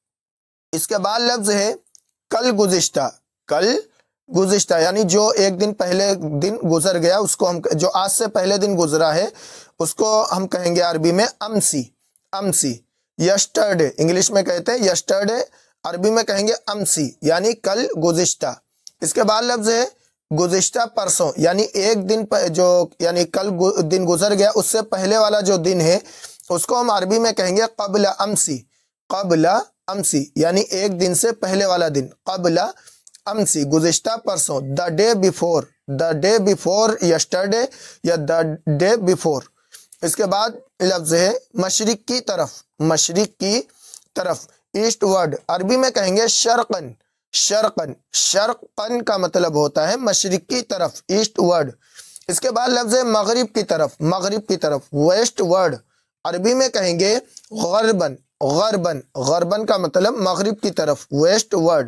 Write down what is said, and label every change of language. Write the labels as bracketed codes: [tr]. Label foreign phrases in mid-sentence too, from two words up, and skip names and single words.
[ur] اس کے بعد لفظ ہے کل گزشتہ، کل گزشتہ یعنی جو ایک دن پہلے دن گزر گیا اس کو ہم، جو آج سے پہلے دن گزرا ہے اس کو ہم کہیں گے عربی میں [ar] امسی، امسی، [ur] یسٹرڈے، انگلش میں کہتے ہیں یسٹرڈے، عربی میں کہیں گے امسی یعنی کل گزشتہ۔ اس کے بعد لفظ ہے گزشتہ پرسوں یعنی ایک دن جو یعنی کل دن گزر گیا اس سے پہلے والا جو دن ہے اس کو ہم عربی میں کہیں گے [ar] قبل امسی، قبل امسی [ur] یعنی ایک دن سے پہلے والا دن، [ar] قبل امسی [ur] گزشتہ پرسوں، [en] the day before, the day before yesterday یا the day before. [ur] اس کے بعد لفظ ہے مشرق کی طرف، مشرق کی طرف، [en] east ward, [ur] عربی میں کہیں گے [ar] شرقن، شرقن، شرقن [ur] کا مطلب ہوتا ہے مشرق کی طرف، [en] east ward. [ur] اس کے بعد لفظ ہے مغرب کی طرف، مغرب کی طرف، [en] west ward, [ur] عربی میں کہیں گے [ar] غربن، غربن، غربن [ur] کا مطلب مغرب کی طرف، [en] west ward.